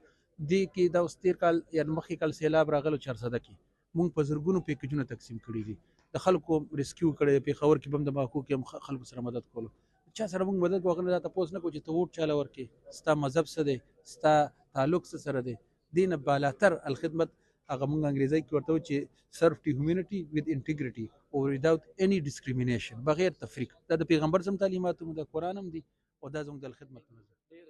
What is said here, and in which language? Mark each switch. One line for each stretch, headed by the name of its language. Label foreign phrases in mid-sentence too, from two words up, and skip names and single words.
Pashto: دې کې دا اوس تېر کال یا مخکې کال سیلاب راغلو 400 کې مونږ په زرګونو پیکجونه تقسیم کړي دي، د خلکو ریسکیو کړی، پېښور کې هم د ماکو کې هم خلکو سره مدد کولو. چا سره موږ مدد کوو هغه نه دا تپوس نه کوو چې ته ووټ چاله ورکړې ستا مذهب څه دی ستا تعلق څه سره دی دې نه بالاتر الخدمت هغه موږ انګریزي کې ورته وایو چې
English: serve to humanity with integrity or without any discrimination
Pashto: بغیر تفریق دا د پیغمبر سم تعلیمات هم د قرآن هم دي او دا زموږ د الخدمت